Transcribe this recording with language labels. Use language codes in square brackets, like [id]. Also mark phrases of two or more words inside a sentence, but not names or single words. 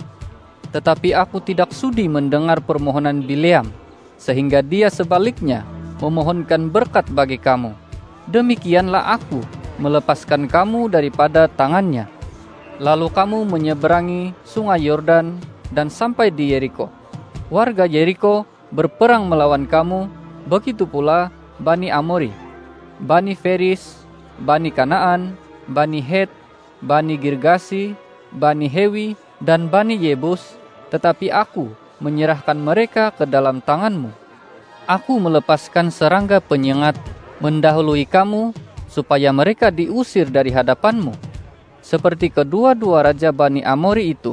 [id] Tetapi aku tidak sudi mendengar permohonan Bileam, sehingga dia sebaliknya memohonkan berkat bagi kamu. Demikianlah aku melepaskan kamu daripada tangannya. Lalu kamu menyeberangi sungai Yordan dan sampai di Yeriko. Warga Yeriko berperang melawan kamu, begitu pula Bani Amori, Bani Feris, Bani Kanaan, Bani Het, Bani Girgasi, Bani Hewi, dan Bani Yebus, tetapi aku menyerahkan mereka ke dalam tanganmu. Aku melepaskan serangga penyengat mendahului kamu, supaya mereka diusir dari hadapanmu, seperti kedua-dua raja Bani Amori itu.